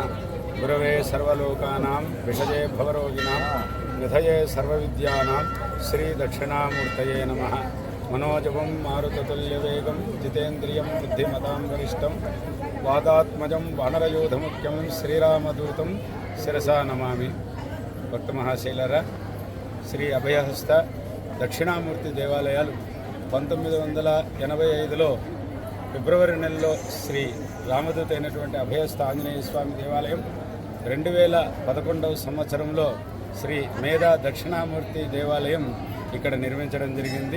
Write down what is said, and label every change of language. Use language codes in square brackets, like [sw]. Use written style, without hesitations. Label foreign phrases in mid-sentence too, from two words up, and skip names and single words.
[sa] गुरवे सर्वलोकानां विषये भवरोगिणां निधये सर्वविद्यानां श्री दक्षिणामूर्तये नमः। मनोजवं मारुततुल्यवेगं जितेन्द्रियं बुद्धिमतां वरिष्ठं वादात्मजं वानरयूधमुख्यं श्रीरामदूतं శిరసా నమామి. [te] భక్త మహాశైలరా, శ్రీ అభయహస్త దక్షిణామూర్తి దేవాలయాలు 1985లో ఫిబ్రవరి నెలలో శ్రీ రామదూత అయినటువంటి అభయహస్త ఆంజనేయ స్వామి దేవాలయం, 2011వ సంవత్సరంలో శ్రీ మేధా దక్షిణామూర్తి దేవాలయం ఇక్కడ నిర్మించడం జరిగింది.